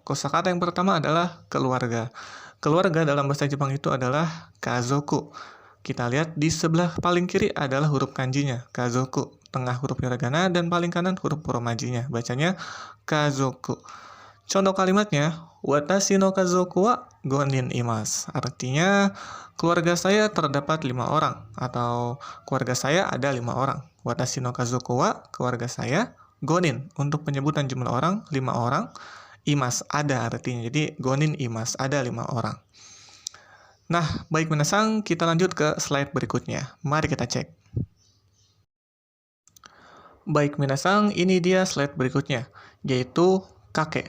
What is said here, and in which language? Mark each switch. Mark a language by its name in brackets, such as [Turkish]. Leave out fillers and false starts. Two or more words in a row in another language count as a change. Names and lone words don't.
[Indonesian] Kosakata yang pertama adalah keluarga. Keluarga dalam bahasa Jepang itu adalah kazoku. Kita lihat di sebelah paling kiri adalah huruf kanjinya, kazoku. Tengah huruf hiragana dan paling kanan huruf romajinya. Bacanya kazoku. Contoh kalimatnya, [Japanese] 私の家族は5います. [Indonesian] Artinya, keluarga saya terdapat 5 orang. Atau, keluarga saya ada 5 orang. [Japanese] 私の家族は, [Indonesian] keluarga saya, [Japanese] 5. [Indonesian] Untuk penyebutan jumlah orang, 5 orang. Imas, ada artinya. Jadi, 5 imas, ada 5 orang. Nah, baik minasan, kita lanjut ke slide berikutnya. Mari kita cek. Baik minasan, ini dia slide berikutnya, yaitu kakek.